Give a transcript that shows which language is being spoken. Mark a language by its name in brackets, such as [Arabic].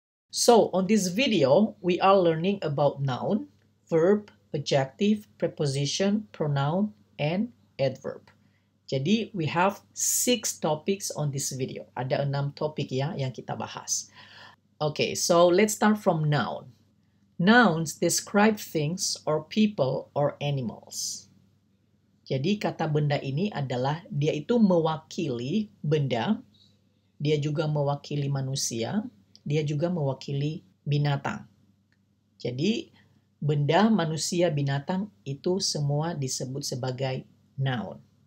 [English] So, on this video, we are learning about noun, verb, adjective, preposition, pronoun, and adverb. [Indonesian] Jadi, [English] we have 6 topics on this video. [Indonesian] Ada 6 topik ya yang kita bahas. [English] Okay, so let's start from noun. Nouns describe things or people or animals. [Indonesian] Jadi, kata benda ini adalah dia itu mewakili benda, dia juga mewakili manusia, dia juga mewakili binatang. Jadi, benda, manusia, binatang itu semua disebut sebagai noun.